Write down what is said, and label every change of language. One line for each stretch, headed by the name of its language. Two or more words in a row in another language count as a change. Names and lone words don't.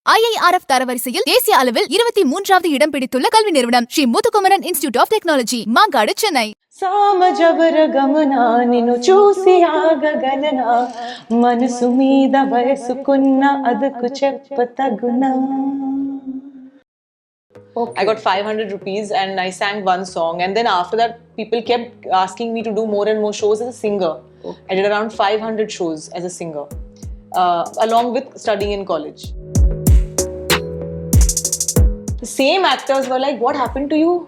Tamil: IIRF தரவரிசையில் தேசிய அளவில் 23வது இடம் பிடித்துள்ள கல்வி நிறுவனம் ஸ்ரீ முத்துக்குமரன் இன்ஸ்டிடியூட் ஆஃப் டெக்னாலஜி, மாங்காடு, சென்னை.
Telugu: సామజవర గమనా నిన్ను చూసి ఆగగలనా మనసు మీద వయసుకున్న అదుకు చెప్పతగునా.
English: I got 500 rupees and I sang one song, and then after that people kept asking me to do more and more shows as a singer. I did around 500 shows as a singer along with studying in college. The same actors were like, what happened to you?